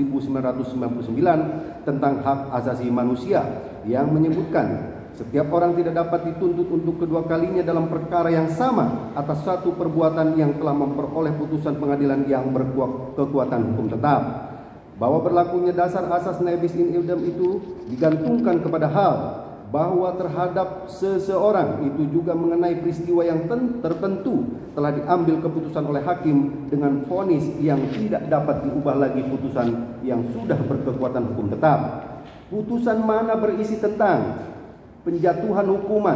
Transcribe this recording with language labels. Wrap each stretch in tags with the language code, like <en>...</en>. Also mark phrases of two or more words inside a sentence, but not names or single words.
<id>1999 tentang hak asasi manusia yang menyebutkan setiap orang tidak dapat dituntut untuk kedua kalinya dalam perkara yang sama atas satu perbuatan yang telah memperoleh putusan pengadilan yang berkekuatan hukum tetap. Bahwa berlakunya dasar asas</id> <la>nebis in idem</la> <id>itu digantungkan kepada hal bahwa terhadap seseorang itu juga mengenai peristiwa yang tertentu telah diambil keputusan oleh hakim dengan vonis yang tidak dapat diubah lagi putusan yang sudah berkekuatan hukum tetap. Putusan mana berisi tentang penjatuhan hukuman.</id>